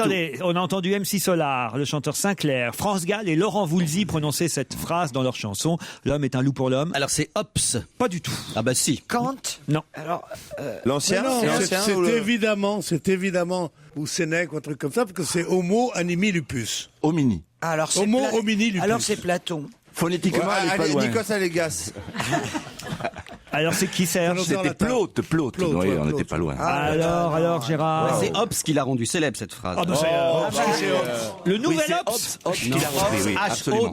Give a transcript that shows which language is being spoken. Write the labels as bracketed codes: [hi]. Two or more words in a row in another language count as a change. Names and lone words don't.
[fr] attendez, on a entendu MC Solar, le chanteur Sinclair, France Gall et Laurent Voulzy prononcer cette phrase dans leur chanson. L'homme est un loup pour l'homme. Alors c'est Hobbes. Pas du tout. Ah bah si. Kant. Non. Alors, L'ancien? Non, l'ancien c'est ou le- évidemment, ou Sénèque, ou un truc comme ça, parce que c'est [la] Homo animi lupus. [fr] Homini. alors c'est [la] Homo homini lupus. [fr] Alors c'est Platon. Phonétiquement, elle est pas Allez, loin. Nikos Allegas. Alors c'est qui, Serge? C'était Plaute. Plaute, Oui, ouais, on Plaute. n'était pas loin. Alors Gérard. C'est Hobbes qui l'a rendu célèbre cette phrase. Ah, bah, le nouvel Hobbes. Hobbes qui l'a repris, oui, absolument.